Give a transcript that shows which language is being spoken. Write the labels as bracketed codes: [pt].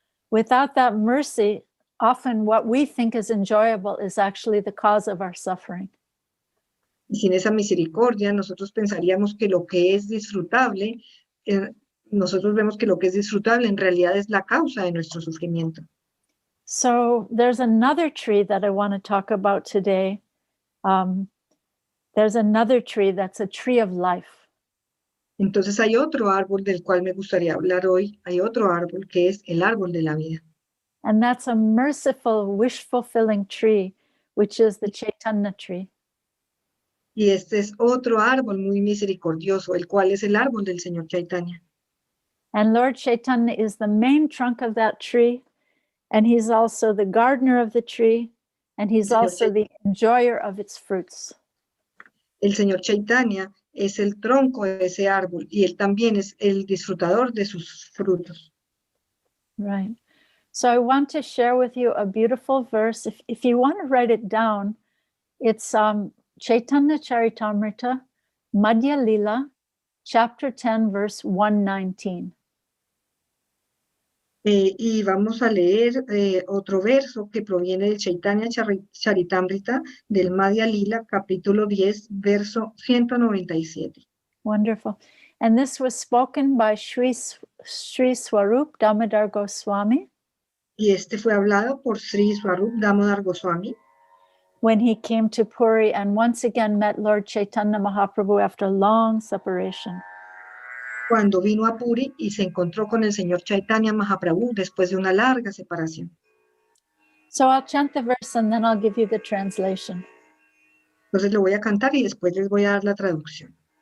[en] without that mercy, often what we think is enjoyable is actually the cause of our suffering. [es] Y sin esa misericordia, nosotros pensaríamos que lo que es disfrutable, nosotros vemos que lo que es disfrutable en realidad es la causa de nuestro sufrimiento. [en] So there's another tree that I want to talk about today. There's another tree that's a tree of life. [es] Entonces hay otro árbol del cual me gustaría hablar hoy, hay otro árbol que es el árbol de la vida. [en] And that's a merciful, wish-fulfilling tree, which is the Chaitanya tree. [es] Y este es otro árbol muy misericordioso, el cual es el árbol del Señor Chaitanya. [en] And Lord Chaitanya is the main trunk of that tree, and he's also the gardener of the tree, and he's also the enjoyer of its fruits. [es] El Señor Chaitanya es el tronco de ese árbol y él también es el disfrutador de sus frutos. [en] Right. So I want to share with you a beautiful verse. If you want to write it down, it's Chaitanya Charitamrita, Madhya Lila, chapter 10, verse 119. [es] Y vamos a leer otro verso que proviene del Chaitanya Charitamrita del Madhya Lila, capítulo 10, verso 197. [en] Wonderful. And this was spoken by Sri Swarup Damodar Goswami. [es] Y este fue hablado por Sri Swarup Damodar Goswami [en] when he came to Puri and once again met Lord Chaitanya Mahaprabhu after a long separation. [es] cuando vino a Puri y se encontró con el Señor Chaitanya Mahaprabhu después de una larga separación. [en] So I'll chant the verse and then I'll give you the translation. [es] Entonces lo voy a cantar y después les voy a dar la traducción.